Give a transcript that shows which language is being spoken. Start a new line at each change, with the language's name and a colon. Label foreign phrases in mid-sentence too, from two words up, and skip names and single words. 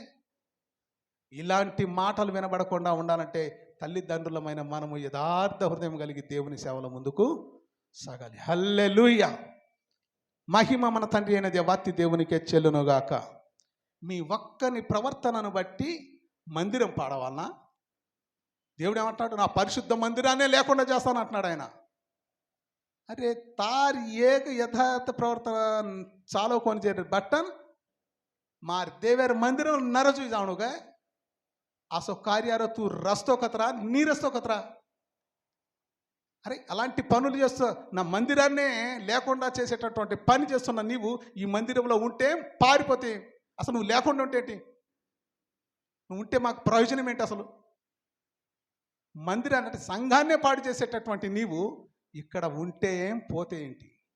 Telugu: ఇలాంటి మాటలు వినబడకుండా ఉండాలంటే తల్లిదండ్రులమైన మనము యథార్థ హృదయం కలిగి దేవుని సేవలో ముందుకు సాగాలి. హల్లెలూయ. మహిమ మన తండ్రి అయిన దేవాతి దేవునికే చెల్లునుగాక. మీ ఒక్కని ప్రవర్తనను బట్టి మందిరం పాడవాలనా? దేవుడు ఏమంటాడు, నా పరిశుద్ధ మందిరాన్నే లేకుండా చేస్తాను అంటున్నాడు ఆయన.
Lambadi: अरे तार एक यथार्थ प्रवर्तन चालो कोण बटन मार देवेर मंदिर नरजू जाणू काय असो कार्यार तू रस्तो कतरा नी रस्तो कतरा.
Telugu: అరే అలాంటి పనులు చేస్తూ నా మందిరాన్నే లేకుండా చేసేటటువంటి పని చేస్తున్న నీవు ఈ మందిరంలో ఉంటే పారిపోతే, అసలు నువ్వు లేకుండా ఉంటేంటి? నువ్వు ఉంటే మాకు ప్రయోజనం ఏంటి? అసలు మందిరాన్ని అంటే సంఘాన్నే పాడు చేసేటటువంటి నీవు ఇక్కడ ఉంటే ఏం పోతే ఏంటి?